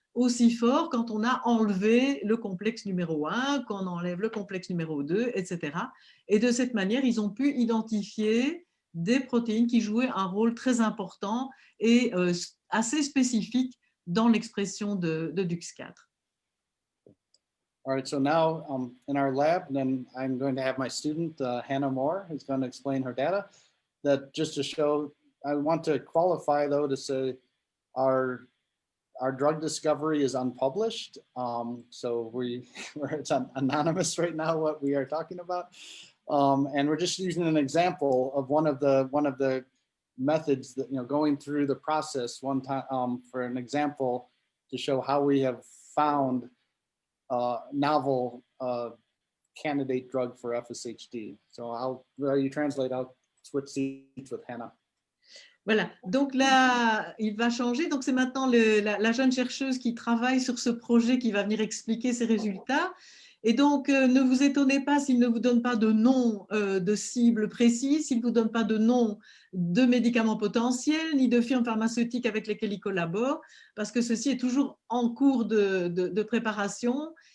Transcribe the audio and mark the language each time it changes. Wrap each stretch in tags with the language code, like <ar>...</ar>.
<fr>aussi fort quand on a enlevé le complexe numéro 1, qu'on enlève le complexe numéro 2, etc. Et de cette manière, ils ont pu identifier des protéines qui jouaient un rôle très important et assez spécifique dans l'expression de DUX4.</fr> <en>All right, so now in our lab, then I'm going to have my student, Hannah Moore, who's going to explain her data. That just to show, I want to qualify though to say our drug discovery is unpublished. So it's anonymous right now what we are talking about. And we're just using an example of one of the methods that, going through the process one time for an example to show how we have found novel candidate drug for FSHD. So while you translate, I'll switch seats with Hannah.</en> <fr>Voilà, donc là, il va changer. Donc c'est maintenant la jeune chercheuse qui travaille sur ce projet qui va venir expliquer ses résultats. Et donc, ne vous étonnez pas s'il ne vous donne pas de nom de cible précise, s'il ne vous donne pas de nom de médicaments potentiels, ni de firmes pharmaceutiques avec lesquelles il collabore, parce que ceci est toujours en cours de préparation.</fr>